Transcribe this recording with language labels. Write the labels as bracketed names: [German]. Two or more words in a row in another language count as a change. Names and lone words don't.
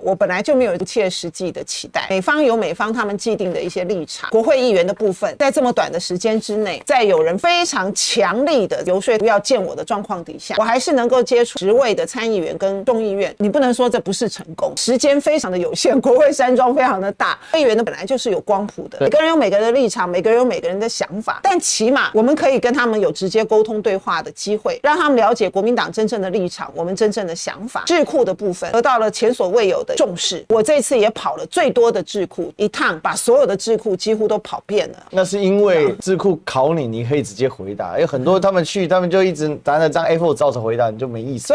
[Chinese] 我本來就沒有不切實際的期待。美方有美方他們既定的一些立場，國會議員的部分，在這麼短的時間之內，在有人非常強力的游說不要見我的狀況底下，我還是能夠接觸10位的參議員跟眾議院。你不能說這不是成功，時間非常的有限，國會山莊非常的大，議員呢本來就是有光譜的，每個人有每個人的立场，每個人有每個人的想法，但起碼我們可以跟他們有直接溝通对話的機會，讓他們了解國民黨真正的立場，我們真正的想法。智庫的部分得到了前所未有的重視，我這次也跑了最多的智庫一趟，把所有的智庫幾乎都跑遍了。那是因為智庫考你，你可以直接回答，有很多他们就一直拿着张 A4 照着回答，你就沒意思。